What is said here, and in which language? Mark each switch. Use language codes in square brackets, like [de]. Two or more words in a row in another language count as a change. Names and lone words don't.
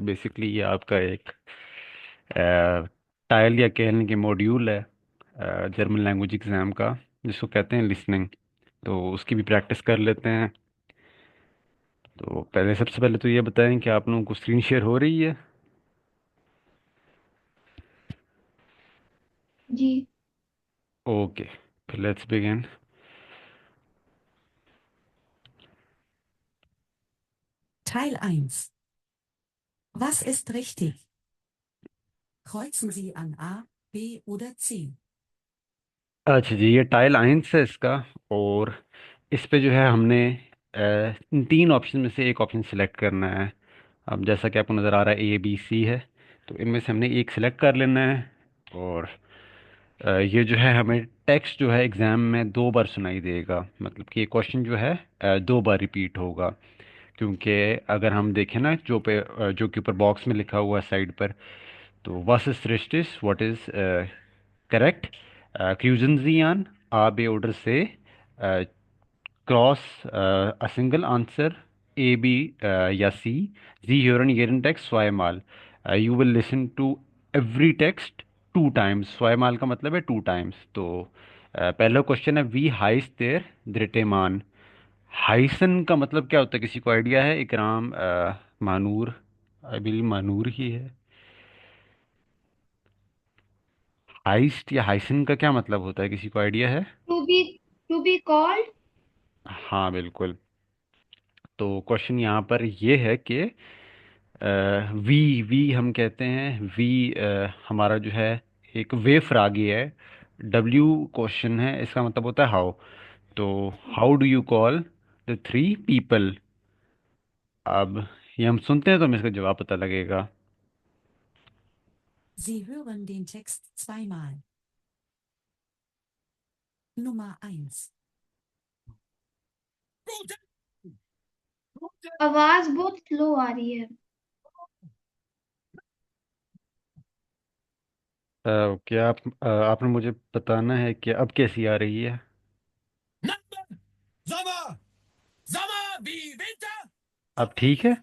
[hi] बेसिकली ये आपका एक टाइल या कहने के मॉड्यूल है [en] German language exam [hi] का, जिसको कहते हैं लिसनिंग. तो उसकी भी प्रैक्टिस कर लेते हैं. तो पहले सबसे पहले तो ये बताएं कि आप लोगों को [en] screen share [hi] हो रही है? जी. [en] ओके, फिर let's begin. [de] Teil 1. Was ist richtig? Kreuzen Sie an A, B oder C. [hi] अच्छा जी, ये [de] Teil eins [hi] है इसका. और इस पे जो है हमने इन तीन ऑप्शन में से एक ऑप्शन सिलेक्ट करना है. अब जैसा कि आपको नज़र आ रहा है ए बी सी है, तो इनमें से हमने एक सिलेक्ट कर लेना है. और ये जो है हमें टेक्स्ट जो है एग्ज़ाम में 2 बार सुनाई देगा. मतलब कि ये क्वेश्चन जो है 2 बार रिपीट होगा. क्योंकि अगर हम देखें ना जो कि ऊपर बॉक्स में लिखा हुआ है साइड पर, तो [de] was ist richtig, [en] what is correct, [de] Cruisen Sie an A, B oder C, uh, [en] cross a single answer A, [hi] B या C. [de] Sie hören jeden Text zweimal. [en] You will listen to every text two times, [hi] स्वयमाल का मतलब है [en] two times. [hi] तो पहला क्वेश्चन है [de] wie heißt der Drittemann. [hi] हाइसन का मतलब क्या होता है, किसी को आइडिया है? इकराम, मानूर, [en] I believe [hi] मानूर ही है। हाइस्ट या हाइसन का क्या मतलब होता है, किसी को आइडिया है? [en] to be called. [hi] हाँ बिल्कुल। तो क्वेश्चन यहाँ पर ये है कि [de] wie wie [hi] हम कहते हैं वी, हमारा जो है एक [de] W Frage [hi] है। [en] W question [hi] है, इसका मतलब होता है हाउ। [en] तो how do you call the three people. [hi] अब ये हम सुनते हैं तो हमें इसका जवाब पता लगेगा। [de] Sie hören den Text zweimal. Nummer 1. [hi] आवाज बहुत स्लो आ रही है। क्या आपने मुझे बताना है कि अब कैसी आ रही है? अब ठीक है?